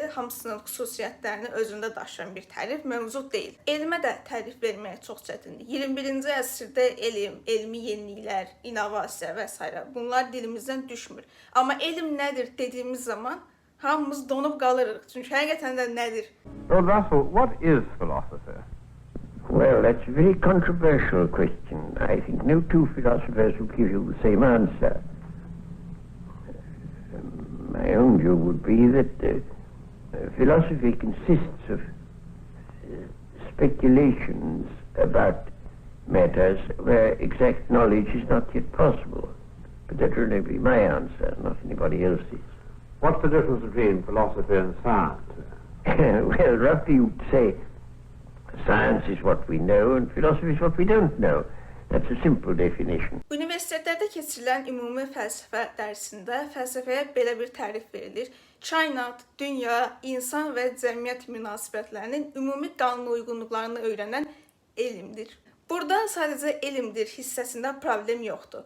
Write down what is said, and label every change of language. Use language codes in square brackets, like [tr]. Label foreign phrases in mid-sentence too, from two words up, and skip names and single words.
[az] Hamısının xüsusiyyətlərini özündə daşıyan bir tərif mövcud deyil. Elmə də tərif vermək çox çətindir. 21-ci əsrdə elm, elmi yeniliklər, innovasiya və s. bunlar dilimizdən düşmür. Amma elm nədir dediyimiz zaman hamımız donub qalırıq. Çünki həqiqətən də nədir? [en] Lord Russell, what is philosophy? Well, that's a very controversial question. I think no two philosophers will give you the same answer. My own view would be that philosophy consists of speculations about matters where exact knowledge is not yet possible. But that will only be my answer, not anybody else's. What's the difference between philosophy and science? Well, roughly you'd say science is what we know and philosophy is what we don't know. That's a simple definition. [az] Universitetlərdə keçirilən ümumi fəlsəfə dərsində fəlsəfəyə belə bir tərif verilir. Kainat, dünya, insan və cəmiyyət münasibətlərinin ümumi qanun uyğunluqlarını öyrənən elmdir. Burada sadəcə elmdir hissəsində problem yoxdur.